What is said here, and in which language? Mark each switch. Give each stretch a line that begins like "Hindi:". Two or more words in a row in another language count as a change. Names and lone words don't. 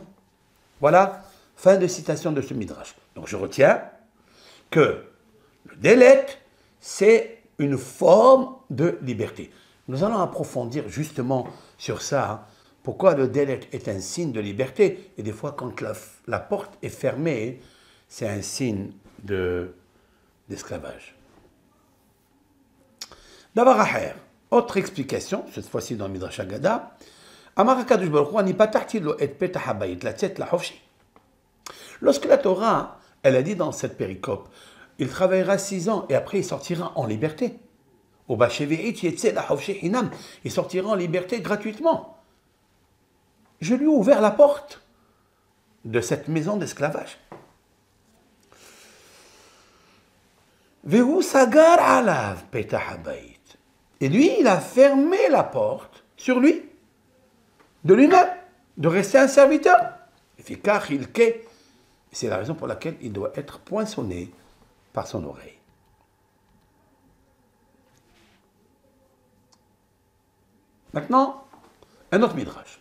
French: Voilà, fin de citation de ce midrash. Donc je retiens que le délet, c'est une forme de liberté. Nous allons approfondir justement sur ça, hein, pourquoi le délet est un signe de liberté, et des fois quand la porte est fermée, c'est un signe d'esclavage.
Hebrew: דבר אחר,
French: autre explication, cette fois-ci dans le Midrash Agada,
Hebrew: אמר הקדוש ברוך הוא אני פתחתי לו את פתח הבית לצאת לחופשי.
French: Lorsque la Torah, elle a dit dans cette péricope, il travaillera 6 ans et après il sortira en liberté.
Hebrew: ובשביעית יצא לחופשי חנם,
French: il sortira en liberté gratuitement. Je lui ai ouvert la porte de cette maison d'esclavage.
Hebrew: והוא סגר עליו פתח הבית.
French: Et lui, il a fermé la porte sur lui, de lui-même, de rester un serviteur. C'est la raison pour laquelle il doit être poinçonné par son oreille. Maintenant, un autre midrash.